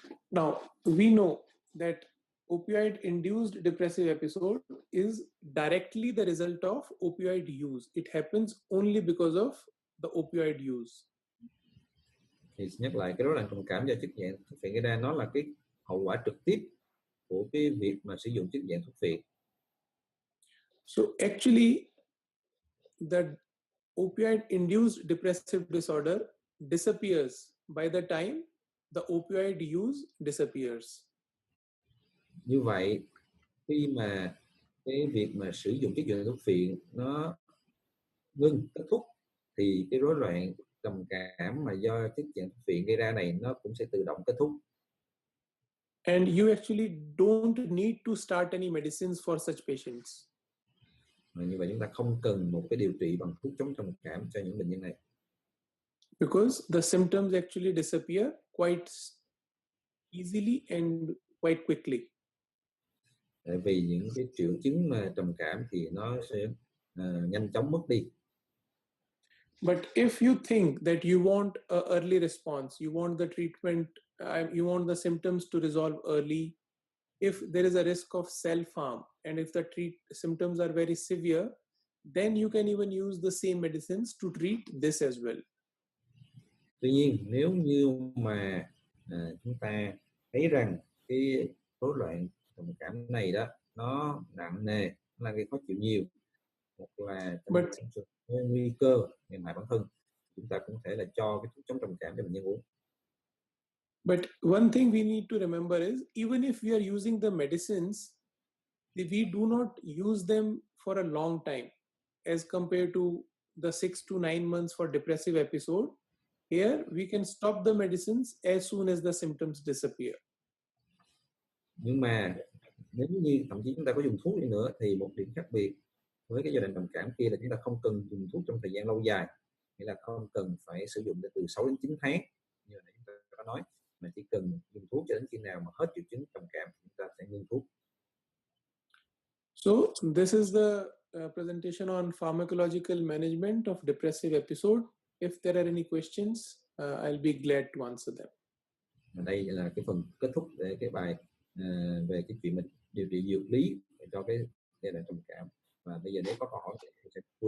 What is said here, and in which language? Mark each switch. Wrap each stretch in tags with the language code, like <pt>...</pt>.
<en>Now, we know that opioid-induced depressive episode is directly the result of opioid use. It happens only because of the opioid use.</en> <vi>Thì nhắc lại, cái rối loạn trầm cảm do chất dạng thuốc phiện gây ra, nó là cái hậu quả trực tiếp của cái việc mà sử dụng chất dạng thuốc phiện.</vi> <en>So actually, the opioid-induced depressive disorder disappears by the time the opioid use disappears.</en> <vi>Như vậy, khi mà cái việc mà sử dụng chất dạng thuốc phiện nó ngưng, kết thúc, thì cái rối loạn trầm cảm mà do chất dạng thuốc phiện gây ra này nó cũng sẽ tự động kết thúc.</vi> <en>And you actually don't need to start any medicines for such patients.</en> <vi>Như vậy chúng ta không cần một cái điều trị bằng thuốc chống trầm cảm cho những bệnh nhân này.</vi> <en>Because the symptoms actually disappear quite easily and quite quickly.</en> <vi>Tại vì những cái triệu chứng mà trầm cảm thì nó sẽ nhanh chóng mất đi.</vi> <en>But if you think that you want an early response, you want the treatment, you want the symptoms to resolve early, if there is a risk of self-harm, and if the symptoms are very severe, then you can even use the same medicines to treat this as well.</en> <vi>Tuy nhiên, nếu như mà chúng ta thấy rằng cái rối loạn trầm cảm này đó nó nặng nề, nó là gây khó chịu nhiều, hoặc là nguy cơ làm hại bản thân, chúng ta cũng thể là cho cái thuốc chống trầm cảm cho bệnh nhân uống.</vi> <en>But one thing we need to remember is, even if we are using the medicines, we do not use them for a long time as compared to the 6 to 9 months for depressive episode. Here, we can stop the medicines as soon as the symptoms disappear.</en> <vi>Nhưng mà nếu như thậm chí chúng ta có dùng thuốc đi nữa, thì một điểm khác biệt với cái giai đoạn trầm cảm kia là chúng ta không cần dùng thuốc trong thời gian lâu dài, nghĩa là không cần phải sử dụng từ 6 đến 9 tháng như là chúng ta có nói, mà chỉ cần dùng thuốc cho đến khi nào mà hết triệu chứng trầm cảm chúng ta sẽ ngưng thuốc.</vi> <en>So this is the presentation on pharmacological management of depressive episode. If there are any questions, I'll be glad to answer them.</en> <vi>Đây là cái phần kết thúc để cái bài về cái chuyện mình điều trị dược lý cho cái giai đoạn trầm cảm. Và bây giờ nếu có câu hỏi thì sẽ</vi>